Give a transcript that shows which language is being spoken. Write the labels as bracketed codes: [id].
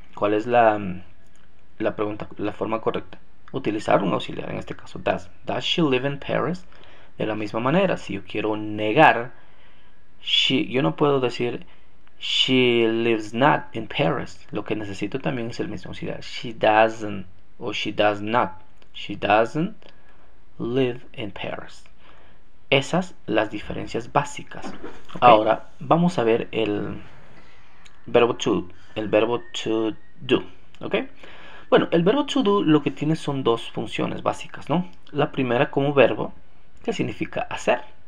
[es] ¿Cuál es la pregunta, la forma correcta? Utilizar un auxiliar, en este caso, does. [en] Does she live in Paris? [es] De la misma manera, si yo quiero negar, yo no puedo decir [en] she lives not in Paris. [es] Lo que necesito también es el mismo auxiliar. [en] She doesn't o she does not. She doesn't live in Paris. [es] Esas las diferencias básicas. Okay. Ahora vamos a ver el verbo to do. ¿Ok? Bueno, el verbo to do lo que tiene son dos funciones básicas, ¿no? La primera como verbo, que significa hacer.